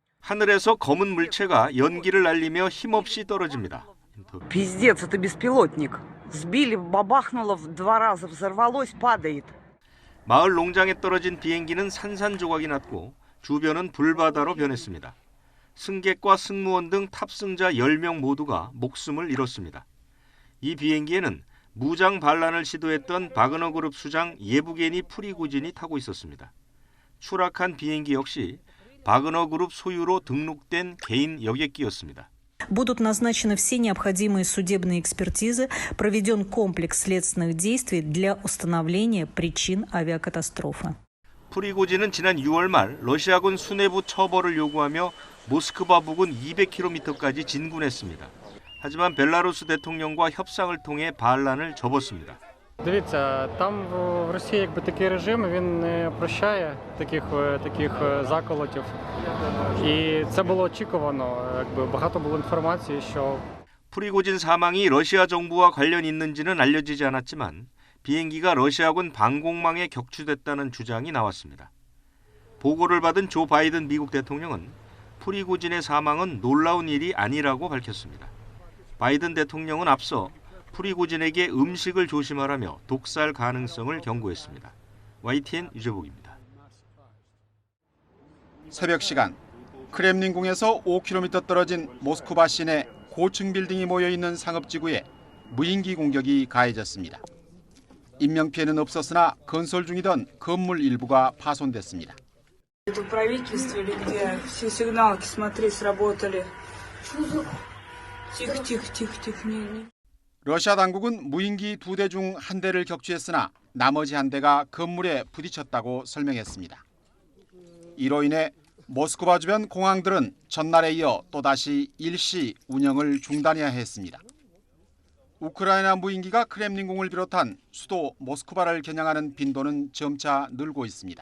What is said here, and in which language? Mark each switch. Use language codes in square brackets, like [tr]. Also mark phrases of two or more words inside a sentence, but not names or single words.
[ko] 하늘에서 검은 물체가 연기를 날리며 힘없이 떨어집니다. [ru] Пиздец, это беспилотник. Сбили, бабахнуло в 2 раза, взорвалось, падает. [ko] 마을 농장에 떨어진 비행기는 산산조각이 났고 주변은 불바다로 변했습니다. 승객과 승무원 등 탑승자 10명 모두가 목숨을 잃었습니다. 이 비행기에는 무장 반란을 시도했던 바그너 그룹 수장 예부게니 프리고진이 타고 있었습니다. 추락한 비행기 역시 바그너 그룹 소유로 등록된 개인 여객기였습니다. Будут назначены все необходимые судебные экспертизы, проведен комплекс следственных действий для установления причин авиакатастрофы. 프리고진은 지난 6월 말 러시아군 수뇌부 처벌을 요구하며 모스크바 부근 200km까지 진군했습니다. 하지만 벨라루스 대통령과 협상을 통해 반란을 접었습니다. [uk] Дивіться, там в Росії якби такий режим, він не прощає таких заколотів. І це було очікувано, якби багато було інформації, що [ko] 프리고진 사망이 러시아 정부와 관련 있는지는 알려지지 않았지만 비행기가 러시아군 방공망에 격추됐다는 주장이 나왔습니다. 보고를 받은 조 바이든 미국 대통령은 프리고진의 사망은 놀라운 일이 아니라고 밝혔습니다. 바이든 대통령은 앞서 프리고진에게 음식을 조심하라며 독살 가능성을 경고했습니다. YTN 유재복입니다. 새벽 시간 크렘린궁에서 5km 떨어진 모스크바 시내 고층 빌딩이 모여있는 상업지구에 무인기 공격이 가해졌습니다. 인명피해는 없었으나 건설 중이던 건물 일부가 파손됐습니다. [ru] Это в правительстве или где? Все сигналки, смотри, сработали. Тихо, тихо, тихо, тихо. Не. [ko] 러시아 당국은 무인기 2대 중 1대를 격추했으나 나머지 1대가 건물에 부딪혔다고 설명했습니다. 이로 인해 모스크바 주변 공항들은 전날에 이어 또다시 일시 운영을 중단해야 했습니다. 우크라이나 무인기가 크렘린궁을 비롯한 수도 모스크바를 겨냥하는 빈도는 점차 늘고 있습니다.